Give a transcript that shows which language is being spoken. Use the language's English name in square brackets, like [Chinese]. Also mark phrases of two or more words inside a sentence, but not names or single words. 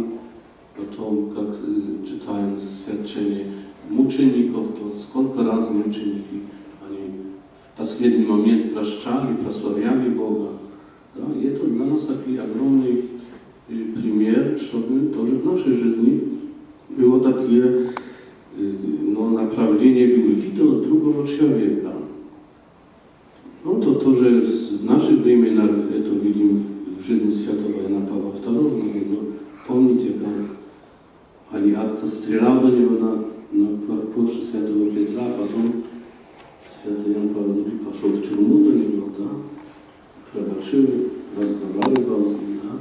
[Russian] Потом, как читаем святчение мучеников, то сколько раз мученики, они в последний момент прощали, прославляли Бога. Да? И это для нас такой огромный пример, чтобы тоже в нашей жизни [Polish] było takie [Russian] направление вида другого человека. [Polish] No to, że w naszych [Russian] временах это видим в жизни святого Иоанна Павла II, no, помните, как Алиакта стрелял до него на площадь святого Петра, а потом святый Иоанн Павел II пошел в тюрьму до него, да, пробачил, разговаривал с ним, да.